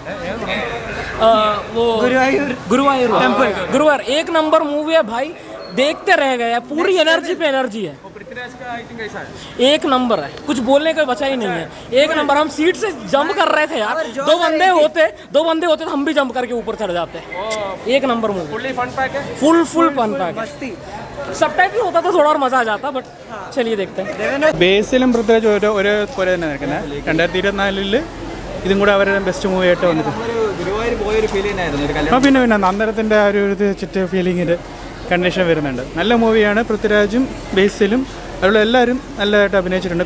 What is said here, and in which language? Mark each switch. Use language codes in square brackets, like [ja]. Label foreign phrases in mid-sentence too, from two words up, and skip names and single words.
[hi] वो गुरुवायूर टेम्पल, गुरुवार एक नंबर मूवी है भाई, देखते रह गए, पूरी एनर्जी पे एनर्जी है, एक नंबर है, कुछ बोलने का बचा ही नहीं है, एक नंबर। हम सीट से जंप कर रहे थे यार, दो बंदे होते तो हम भी जंप करके ऊपर चढ़ जाते। एक नंबर मूवी, [en] full fun pack [hi] है। सबटाइटल होता तो थोड़ा और मजा आ जाता, बट चलिए देखते हैं। [ml] ബേസിലും പ്രത്യേകിച്ച് ഒരേ പോലെ തന്നെ നിൽക്കുന്നത് 2024 ഇതും കൂടെ അവരുടെ [en] best movie [ml] ആയിട്ട് വന്നിട്ട് പിന്നെ അന്നേരത്തിൻ്റെ ആ ഒരു ചുറ്റ ഫീലിങ്ങിൻ്റെ കണ്ടീഷൻ വരുന്നുണ്ട്. നല്ല മൂവിയാണ്. പൃഥ്വിരാജും ബേസിലും അതുള്ള എല്ലാവരും നല്ലതായിട്ട് അഭിനയിച്ചിട്ടുണ്ട്.